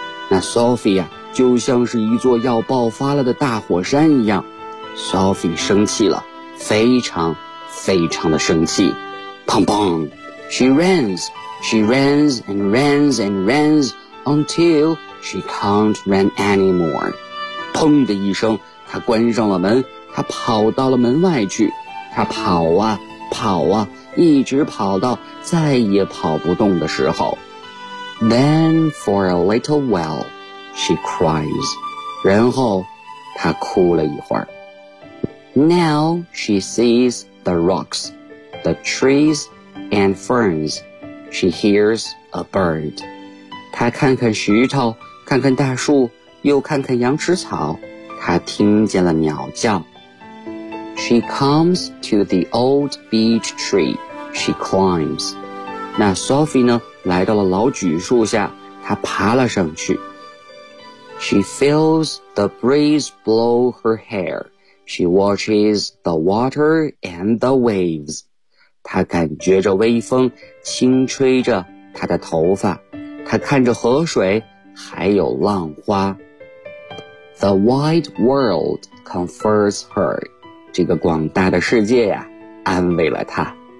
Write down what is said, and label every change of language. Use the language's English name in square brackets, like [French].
[Chinese] 那 Sophie 啊，就像是一座要爆发了的大火山一样。 Sophie 生气了，非常非常的生气。 [English] 砰砰， She runs and runs until she can't run anymore. [Chinese] 砰的一声，她关上了门，她跑到了门外去。他跑啊跑啊，一直跑到再也跑不动的时候。 [English] Then for a little while she cries， [Chinese] 然后他哭了一会儿。 [English] Now she sees the rocks, the trees and ferns, she hears a bird。 [Chinese] 他看看石头，看看大树，又看看羊齿草，他听见了鸟叫。 [English] She comes to the old beech tree. She climbs. [Chinese] 那 Sophie 呢，来到了老榉树下，她爬了上去。 [English] She feels the breeze blow her hair. She watches the water and the waves. [Chinese] 他感觉着微风轻吹着他的头发，他看着河水还有浪花。 [English] The wide world comforts her， [Chinese] 这个广大的世界呀，安慰了他。